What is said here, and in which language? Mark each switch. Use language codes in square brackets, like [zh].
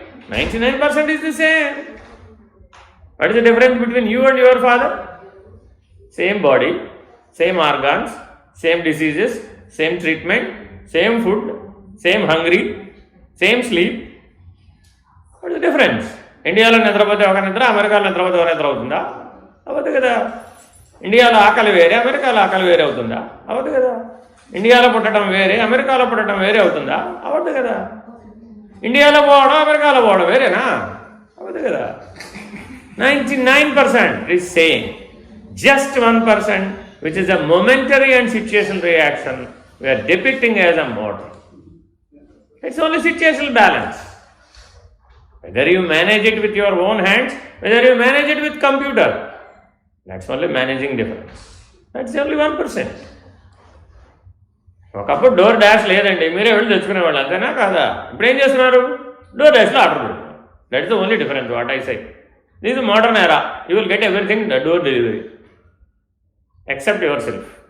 [en] 99% is the same. What is the difference between you and your father? Same body, same organs, same diseases, same treatment, same food, same hungry, same sleep. What is the difference? [te] ఇండియాలో నిద్రపోతే ఒక నిద్ర, అమెరికాలో నిద్రపోతే ఒక నిద్ర అవుతుందా? అవ్వదు కదా. ఇండియాలో ఆకలి వేరే, అమెరికాలో ఆకలి వేరే అవుతుందా? అవ్వదు కదా. ఇండియాలో పుట్టడం వేరే, అమెరికాలో పుట్టడం వేరే అవుతుందా? అవ్వదు కదా. ఇండియాలో పోవడం, అమెరికాలో పోవడం వేరేనా? అవ్వదు కదా. [en] 99% is same. Just 1%, which is a momentary and situational reaction, we are depicting as a model. It's only situational balance. Whether you manage it with your own hands, whether you manage it with computer, that's only managing difference. That's only 1%. [te] ఒకప్పుడు door dash లేదండి, మీరే వెళ్ళి తెచ్చుకునేవాళ్ళు, అంతేనా కాదా? ఇప్పుడు ఏం చేస్తున్నారు? Door డాష్లో order పెడుతున్నారు. [en] That is the only difference what I say. This is modern era. You will get everything door delivery except your self.